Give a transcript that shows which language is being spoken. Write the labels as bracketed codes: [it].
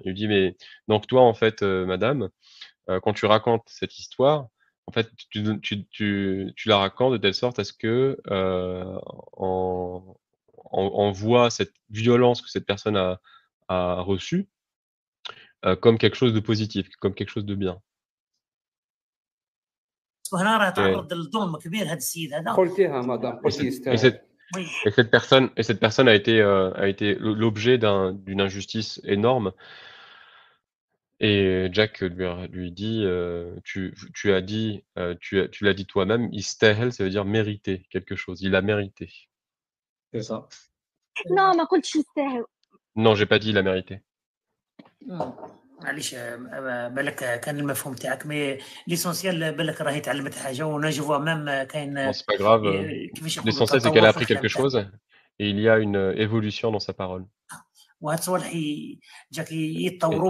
[fr] Il lui dit, mais donc toi, en fait, madame, quand tu racontes cette histoire, en fait, tu la racontes de telle sorte à ce que on voit cette violence que cette personne a reçue comme quelque chose de positif, comme quelque chose de bien. [ar] هنا راه تعرض للظلم كبير هذا السيد هذا قلتيها مدام قلتي يستاهل [fr] Et cette personne a été l'objet d'une injustice énorme. Et Jack lui dit, tu as dit, tu l'as dit toi-même, يستاهل, ça veut dire mériter quelque chose. Il a mérité. C'est ça. [ar] Non, ما قلتش يستاهل. [fr] Non, j'ai pas dit il a mérité. [ar] معليش بالك كان المفهوم تاعك [fr] مي ليسونسيال [ar] بالك راهي تعلمت حاجه وانا [fr] جو فوا ميم [ar] كاين. [fr] C'est pas grave. L'essentiel c'est qu'elle a appris quelque chose et il y a une évolution dans sa parole. [ar] وهاد الصوالح جاك يتطوروا